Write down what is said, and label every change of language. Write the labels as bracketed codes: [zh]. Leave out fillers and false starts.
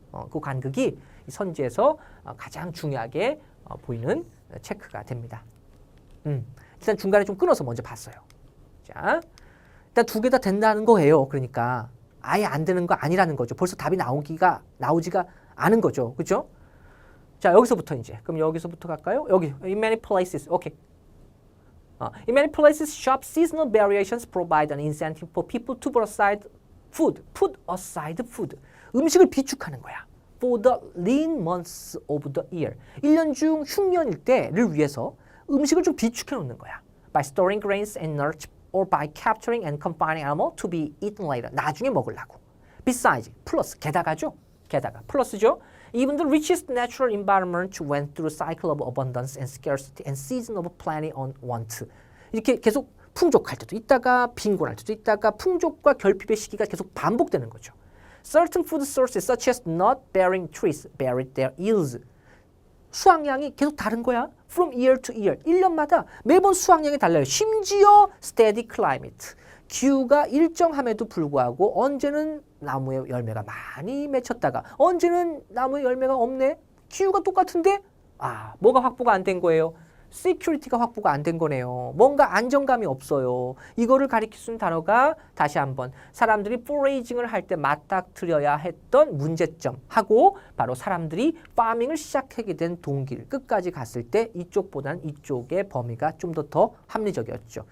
[ko] 그 간극이 이 선지에서 가장 중요하게 보이는 체크가 됩니다. 일단 중간에 좀 끊어서 먼저 봤어요. 자, 일단 2개 다 된다는 거예요. 그러니까 아예 안 되는 거 아니라는 거죠. 벌써 답이 나오지가 않은 거죠. 그죠? 자, 여기서부터 이제 그럼 여기서부터 갈까요? [en] 여기 in many places. [ko] 오케이. [en] In many places, shop seasonal variations provide an incentive for people to put aside food. [ko] 음식을 비축하는 거야. [en] For the lean months of the year. [ko] 1년 중 흉년일 때를 위해서 음식을 좀 비축해 놓는 거야. [en] By storing grains and nuts or by capturing and confining animal to be eaten later. [ko] 나중에 먹으려고. Besides, 플러스, 게다가죠. 게다가 플러스죠. [en] Even the richest natural environment went through a cycle of abundance and scarcity and season of plenty and want. [ko] 이렇게 계속 풍족할 때도 있다가 빈곤할 때도 있다가 풍족과 결핍의 시기가 계속 반복되는 거죠. [en] Certain food sources such as nut-bearing trees varied their yields. [ko] 수확량이 계속 다른 거야. [en] From year to year. [ko] 1년마다 매번 수확량이 달라요. [en] 심지어 steady climate. [ko] 기후가 일정함에도 불구하고 언제는 나무에 열매가 많이 맺혔다가 언제는 나무에 열매가 없네. 기후가 똑같은데 뭐가 확보가 안 된 거예요. security가 확보가 안 된 거네요. 뭔가 안정감이 없어요. 이거를 가리킬 수 있는 단어가 다시 한번 사람들이 foraging을 할 때 맞닥뜨려야 했던 문제점하고 바로 사람들이 파밍을 시작하게 된 동기를 끝까지 갔을 때 이쪽보다는 이쪽의 범위가 좀 더 합리적이었죠.